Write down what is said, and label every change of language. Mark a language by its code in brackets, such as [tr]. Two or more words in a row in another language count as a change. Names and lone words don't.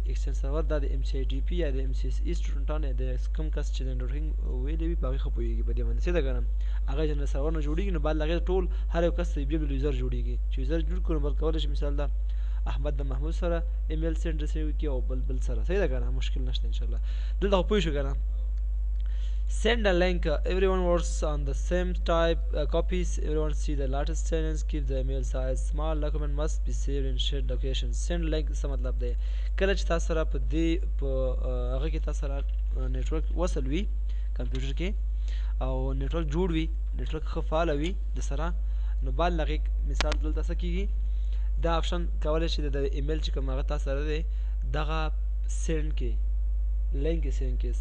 [ps] ایکسچینج سرور دا د ایم سی آی ډي پي یا د ایم سی ایس ای سټوډنټان یا د کوم کس چې د نیټورکینګ ویلی وي په هغې ښه پوهېږي په دې باندې. صحیح ده که نه؟ هغه [en] general server [ps] نه جوړېږي نو بعد له هغې ټول هر یو کس ته بیا بل یوزر جوړېږي چې یوزر جوړ کړو نو بل کولی شي مثال دا احمد د محمود سره ایمیل [en] send receive [ps] کړي او بل سره. صحیح ده که نه؟ مشکل نشته انشاءالله. دلته خو پوه شو که نه؟ [en] send a link everyone works on the same type copies, everyone see the latest changes, keep the email size small, document must be saved in shared locations. send link [ps] څه مطلب دی؟ کله چې تاسو سره په دې په هغه کې تاسو سره نیټورک وصل وي کمپیوټر کې او نیټورک جوړ وي، نیټورک ښه فعاله وي د سره، نو بعد له هغې مثال دلته څه کېږي دا آپشن کولی شي د ایمیل چې کوم هغه تاسو سره دی دغه سینډ کې لینک یې سینډ کړي.